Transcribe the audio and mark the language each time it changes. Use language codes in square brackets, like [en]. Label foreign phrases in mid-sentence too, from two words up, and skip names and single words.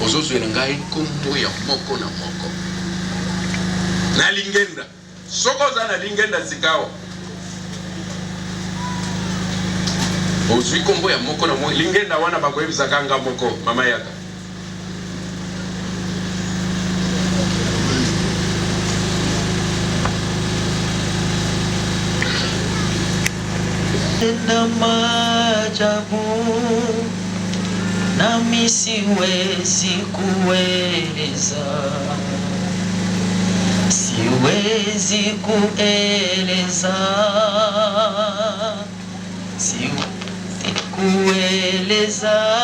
[ln] ozozwela ngai nkombo ya moko na moko na lingenda soko oza na lingenda sikawa ozwi nkombo ya moko na moko lingenda wana bakoyebisaka nga moko mama yaka [sw] na maajabu nami siwezi kueleza, siwezi kueleza, siwezi kueleza.